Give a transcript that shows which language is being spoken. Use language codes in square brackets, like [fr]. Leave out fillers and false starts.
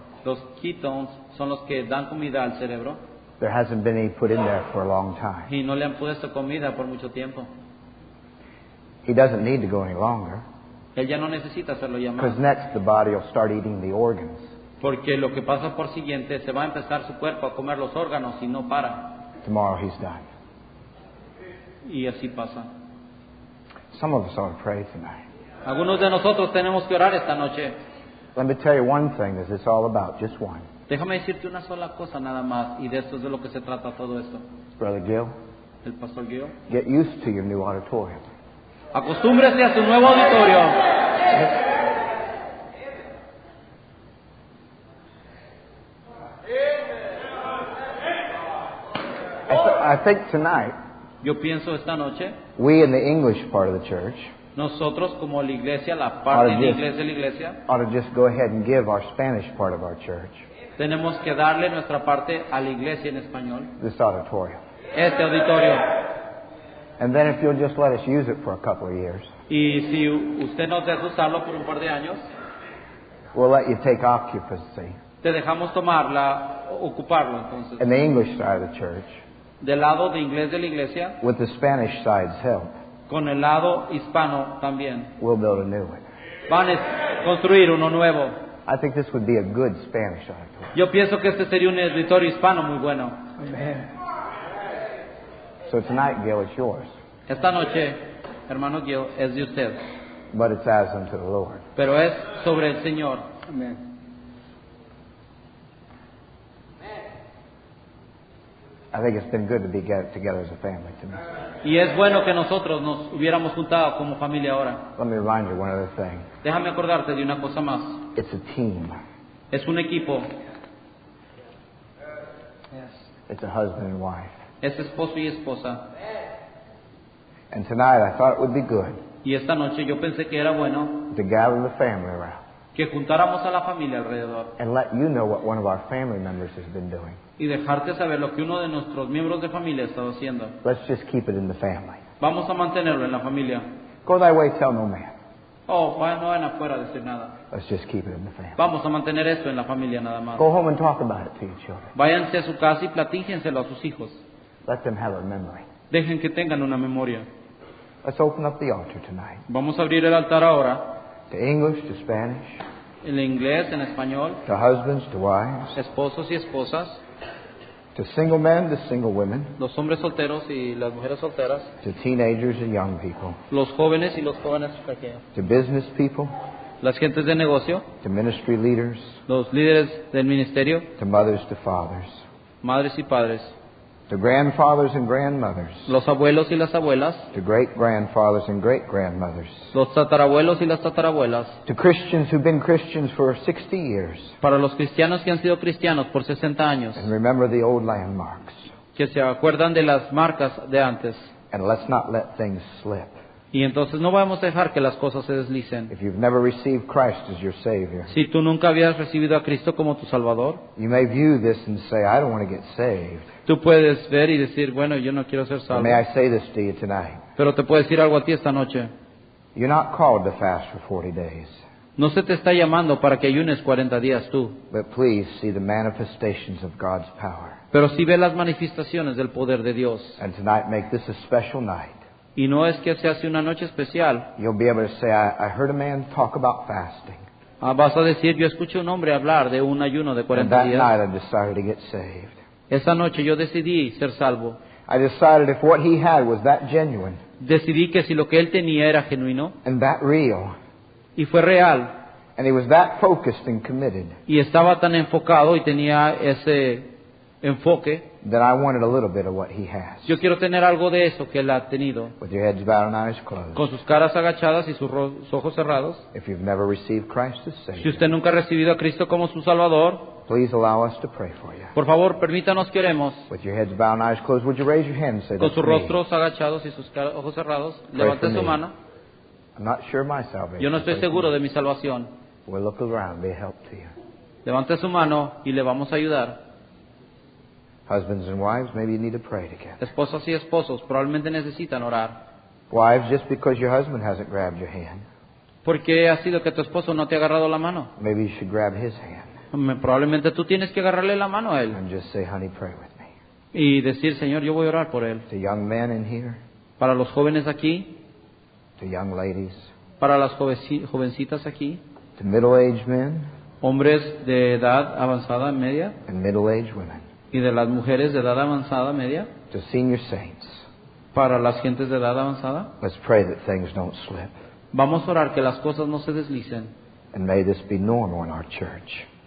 [es] Los ketones son los que dan comida al cerebro [en] there hasn't been any put in there for a long time. [es] y no le han puesto comida por mucho tiempo. [en] He doesn't need to go any longer [es] Él ya no necesita hacerlo ya [en] because [es] más. [en] next the body will start eating the organs. [es] Porque lo que pasa por siguiente, se va a empezar su cuerpo a comer los órganos y no para. [en] Tomorrow he's done. [es] Y así pasa. [en] Some of us ought to pray tonight. [es] Algunos de nosotros tenemos que orar esta noche. [en] Let me tell you one thing that it's all about, just one. [es] Déjame decirte una sola cosa nada más, y de esto es de lo que se trata todo esto. [en] Brother Gil, [es] El pastor Guido. [en] get used to your new auditorium. [es] Acostúmbrese a su nuevo auditorio. [en] I think tonight, [es] Yo pienso esta noche, [en] we in the English part of the church [es] nosotros como la iglesia, la parte Ahora, de [en] yes. [es] inglés de la iglesia, [en] ought to just go ahead and give our Spanish part of our church [es] tenemos que darle nuestra parte a la iglesia en español, [en] this auditorium. [es] este auditorio. [en] And then if you'll just let us use it for a couple of years, [es] Y si usted nos deja usarlo por un par de años, [en] we'll let you take occupancy [es] te dejamos ocuparlo entonces. [en] in the English side of the church [es] Del lado de inglés de la iglesia, [en] with the Spanish side's help. [es] con el lado hispano también. [en] We'll build a new one. [es] Van a construir uno nuevo. [en] I think this would be a good Spanish auditorium. [es] Yo pienso que este sería un auditorio hispano muy bueno. [en] So tonight, Gil, it's yours, [es] Esta noche, hermano Gil, es de usted, [en] but it's as unto the Lord. [es] pero es sobre el Señor. [en] I think it's been good to be together as a family tonight. [es] Y es bueno que nosotros nos hubiéramos juntado como familia ahora. [en] Let me remind you one other thing. [es] Déjame acordarte de una cosa más. [en] It's a team. [es] Es un equipo, [en] It's a husband and wife. [es] es esposo y esposa. [en] And tonight I thought it would be good [es] Y esta noche yo pensé que era bueno [en] to gather the family around [es] que juntáramos a la familia alrededor [en] and let you know what one of our family members has been doing. [es] y dejarte saber lo que uno de nuestros miembros de familia ha estado haciendo. [en] Let's just keep it in the family. [es] Vamos a mantenerlo en la familia. [en] Go thy way, tell no man. [es] No vayan afuera a decir nada. [en] Let's just keep it in the family. [es] Vamos a mantener esto en la familia nada más. [en] Go home and talk about it to your children. [es] Váyanse a su casa y platíquenselo a sus hijos. [en] Let them have a memory. [es] Dejen que tengan una memoria. [en] Let's open up the altar tonight. [es] Vamos a abrir el altar ahora. [en] To English, to Spanish, [es] En inglés, en español, [en] to husbands, to wives, [es] esposos y esposas, [en] to single men, to single women, [es] los hombres solteros y las mujeres solteras, [en] to teenagers and young people, [es] los jóvenes y los jóvenes pequeños, [en] to business people, [es] las gentes de negocio, [en] to ministry leaders, [es] los líderes del ministerio, [en] to mothers, to fathers, [es] madres y padres, [en] to grandfathers and grandmothers, [es] los abuelos y las abuelas, [en] to great-grandfathers and great-grandmothers, [es] los tatarabuelos y las tatarabuelas, [en] to Christians who've been Christians for 60 years. [es] para los cristianos que han sido cristianos por 60 años, [en] And remember the old landmarks. [es] que se acuerdan de las marcas de antes. [en] And let's not let things slip. [es] Y entonces no vamos a dejar que las cosas se deslicen. [en] If you've never received Christ as your Savior, [es] Si tú nunca habías recibido a Cristo como tu Salvador, [en] you may view this and say, I don't want to get saved. [es] tú puedes ver y decir, bueno, yo no quiero ser [en] But [es] salvo. [en] may I say this to you tonight? [es] Pero te puedo decir algo a ti esta noche. [en] You're not called to fast for 40 days. [es] No se te está llamando para que ayunes 40 días tú, [en] But please see the manifestations of God's power. [es] pero sí ve las manifestaciones del poder de Dios. [en] And tonight make this a special night. [es] Y no es que se hace una noche especial. [en] You'll be able to say, I heard a man talk about fasting. [es] Vas a decir, yo escuché a un hombre hablar de un ayuno de [en] And [es] 40 [en] that [es] días. [en] night I decided to get saved. [es] Esa noche yo decidí ser salvo. [en] I decided if what he had was that genuine [es] Decidí que si lo que él tenía era genuino [en] and that real, [es] y fue real, [en] And he was that focused and committed [es] y estaba tan enfocado y tenía ese enfoque. [en] that I wanted a little bit of what he has. [es] Yo quiero tener algo de eso que él ha tenido, [en] With your heads bowed and eyes closed. [es] con sus caras agachadas y sus ojos cerrados. [en] If you've never received Christ as [es] Si [en] Savior, [es] usted nunca ha recibido a Cristo como su Salvador, [en] please allow us to pray for you. [es] por favor, permítanos que oremos. [en] With your heads bowed and eyes closed, would you raise your hand and say, [es] Con [en] that's [es] sus [en] me. [es] rostros agachados y sus ojos cerrados, [en] Pray [es] levante [en] for [es] su [en] me. [es] mano. [en] I'm not sure of my salvation. [es] Yo no estoy [en] Pray for [es] seguro [en] me. [es] de mi salvación. [en] We'll look around, be a help to you. [es] Levante su mano y le vamos a ayudar. [en] Husbands and wives, maybe you need to pray together. [es] Esposas y esposos probablemente necesitan orar. [en] Wives, just because your husband hasn't grabbed your hand, [es] ¿Por qué ha sido que tu esposo no te ha agarrado la mano? [en] maybe you should grab his hand [es] Probablemente tú tienes que agarrarle la mano a él [en] and just say, honey, pray with me. [es] y decir, Señor, yo voy a orar por él. [en] To young men in here, [es] Para los jóvenes aquí, [en] to young ladies, [es] para las jovencitas aquí, [en] to middle-aged men [es] hombres de edad avanzada media [en] and middle-aged women, [es] y de las mujeres de edad avanzada media, [en] to senior saints. [es] para las gentes de edad avanzada. [en] Let's pray that things don't slip. [es] Vamos a orar que las cosas no se deslicen [en] And may this be normal in our church.